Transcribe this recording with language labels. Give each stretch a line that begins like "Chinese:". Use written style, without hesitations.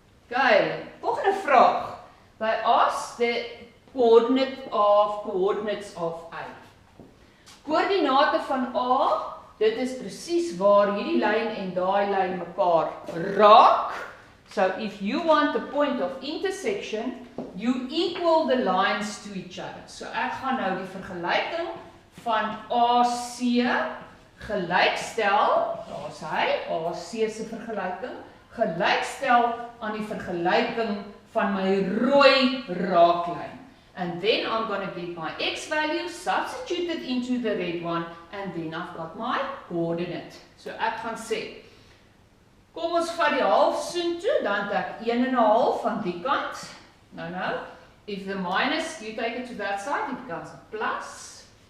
English: Okay,
Afrikaans: volgende vraag.
English: By ask the coordinates of A.
Afrikaans: Koördinate van A, dit is presies waar hierdie lyn en daai lyn mekaar raak.
English: So if you want the point of intersection, you equal the lines to each other.
Afrikaans: So ek gaan nou die vergelyking van AC gelykstel, daar's hy, AC se vergelyking, gelykstel aan die vergelyking van my rooi raaklyn.
English: And then I'm going to get my x value substituted into the red one, and then I've got my coordinate.
Afrikaans: So ek gaan sê, kom ons vat die half soontoe, dan het ek 1,5 van die kant.
English: Nou, if the minus, you take it to that side, it becomes a plus.